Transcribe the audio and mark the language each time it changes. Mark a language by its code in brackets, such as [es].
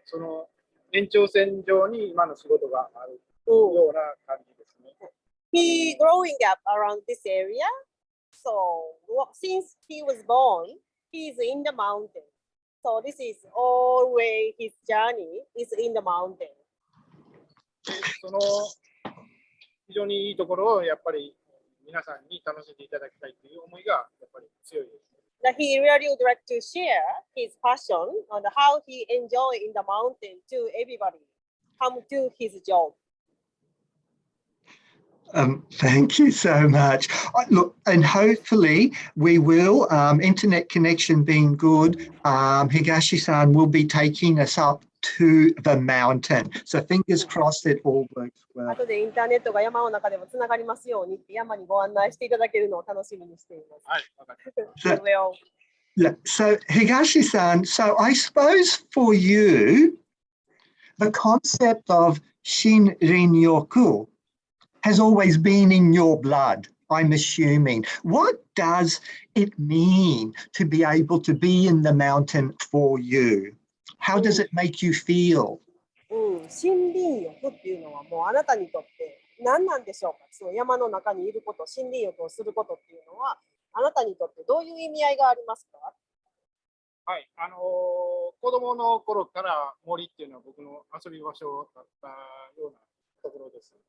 [ja] その延長線上に今の仕事があるような感じですね。 [en] He growing up around this area, so since he was born, he is in the mountain. So this is always his journey is in the mountain. [ja] その非常にいいところをやっぱり皆さんに楽しんでいただきたいという思いがやっぱり強いです。 [en] That he really would like to share his passion on how he enjoy in the mountain to everybody come to his job. Thank you so much. Look, and hopefully we will, internet connection being good, Higashi-san will be taking us up to the mountain. So fingers crossed it all works well. [ja] 後でインターネットが山の中でもつながりますようにって山にご案内していただけるのを楽しみにしています。はい、わかりました。 [en] Yeah, so Higashi-san, so I suppose for you, the concept of Shinrin-yoku has always been in your blood, I'm assuming. What does it mean to be able to be in the mountain for you? How does it make you feel? [ja] 森林浴っていうのはもうあなたにとって何なんでしょうか。その山の中にいること、森林浴をすることっていうのはあなたにとってどういう意味合いがありますか？はい、子供の頃から森っていうのは僕の遊び場所だったようなところです。